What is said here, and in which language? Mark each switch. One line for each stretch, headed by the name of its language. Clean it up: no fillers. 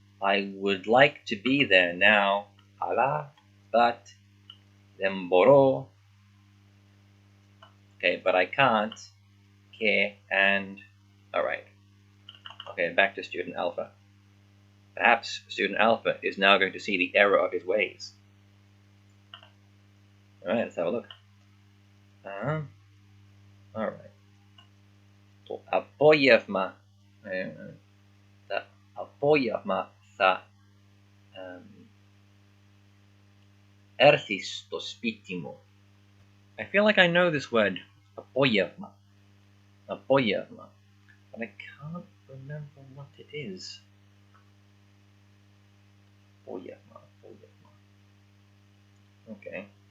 English: I would like to be there now, αλλά, but,
Greek: δεν μπορώ,
English: okay, but I can't, και, and, alright. Okay, back to student alpha. Perhaps student alpha is now going to see the error of his ways. Alright, let's have a look. Alright.
Greek: Το απόγευμα, τα απόγευμα θα έρθεις στο σπίτι μου.
English: I feel like I know this word, απόγευμα, απόγευμα, but I can't remember what it is.
Greek: Απόγευμα, απόγευμα. Okay.